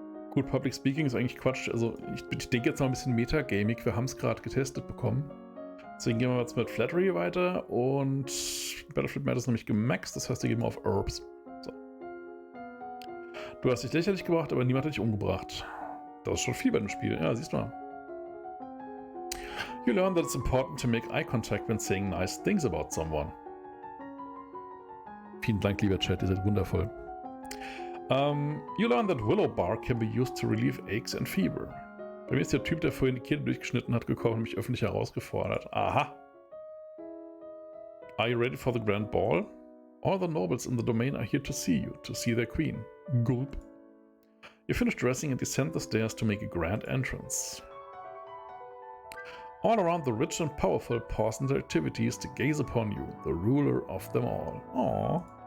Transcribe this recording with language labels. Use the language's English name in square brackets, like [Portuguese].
[German] Gut, Public Speaking ist eigentlich Quatsch. Also ich denke jetzt noch ein bisschen Metagaming. Wir haben es gerade getestet bekommen. Deswegen gehen wir jetzt mit Flattery weiter und Battlefield Mad ist nämlich gemaxt, das heißt, wir gehen mal auf Herbs. So. Du hast dich lächerlich gemacht, aber niemand hat dich umgebracht. Das ist schon viel bei dem Spiel, ja, siehst du mal. [English] You learn that it's important to make eye contact when saying nice things about someone. [German] Vielen Dank, lieber Chat, ihr seid wundervoll. [English] You learn that willow bark can be used to relieve aches and fever. [German] Bei mir ist der Typ, der vorhin die Kehle durchgeschnitten hat, gekommen und mich öffentlich herausgefordert. Aha. [English] Are you ready for the grand ball? All the nobles in the domain are here to see you, to see their queen. Gulp. You finish dressing and descend the stairs to make a grand entrance. All around the rich and powerful pause in their activities to gaze upon you, the ruler of them all. Aww.